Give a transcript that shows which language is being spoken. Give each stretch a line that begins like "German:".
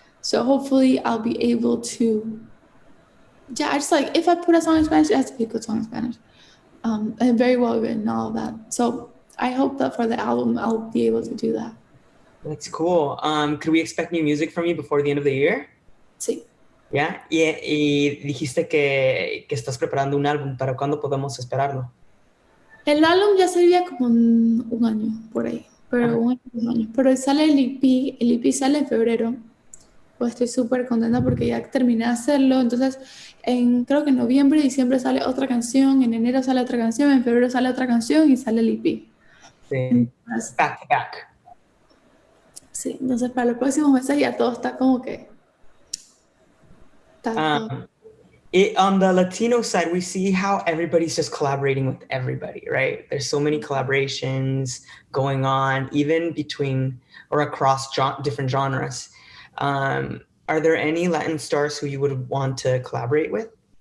English: So hopefully I'll be able to. Yeah, I just like if I put a song in Spanish, it has to be a good song in Spanish. And very well written, all of that. So I hope that for the album I'll be able to do that. That's cool. Could we expect new music from you before the end of the year?
Spanish: Sí.
English: Yeah.
Spanish: Y dijiste que estás preparando un álbum. ¿Para cuándo podemos esperarlo? El álbum ya sería como un año por ahí, pero Ajá. un año. Pero sale el EP sale en febrero. Pues estoy súper contenta porque ya terminé de hacerlo. Entonces, creo que en noviembre y diciembre sale otra canción, en enero sale otra canción, en febrero sale otra canción y sale el EP. Sí. Entonces,
English: Back to back.
Spanish: sí, entonces para los próximos meses ya todo está como que está todo.
English: On the Latino side, we see how everybody's just collaborating with everybody, right? There's so many collaborations going on, even between or across different genres. Are there any Latin stars who you would want to collaborate with?